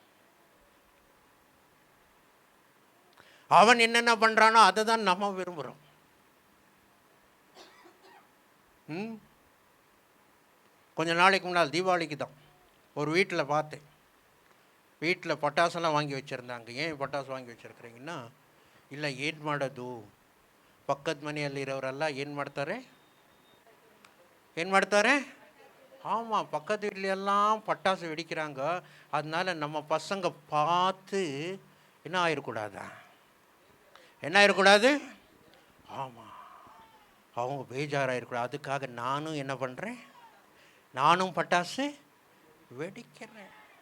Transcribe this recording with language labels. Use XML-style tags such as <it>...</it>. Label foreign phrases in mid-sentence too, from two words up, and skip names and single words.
<ta>அவன் என்னென்ன பண்ணுறானோ அதை தான் நம்ம விரும்புகிறோம். கொஞ்ச நாளைக்கு முன்னால் தீபாவளிக்கு தான் ஒரு வீட்டில் பார்த்தேன். வீட்டில் பட்டாசெல்லாம் வாங்கி வச்சுருந்தாங்க. ஏன் பட்டாசு வாங்கி வச்சுருக்குறீங்கன்னா,</ta> <kn>ಇಲ್ಲ ಏನು ಮಾಡೋದು, ಪಕ್ಕದ ಮನೆಯಲ್ಲಿರೋರೆಲ್ಲ ಏನು ಮಾಡ್ತಾರೆ,</kn> <ta>ஆமாம், பக்கத்து வீட்லையெல்லாம் பட்டாசு வெடிக்கிறாங்க. அதனால நம்ம பசங்க பார்த்து என்ன ஆயிடக்கூடாதா, என்ன ஆயிடக்கூடாது, ஆமாம், அவங்க பேஜாராயிருக்கூடாது. அதுக்காக நானும் என்ன பண்ணுறேன், நானும் பட்டாசு வெடிக்கிறேன்.</ta>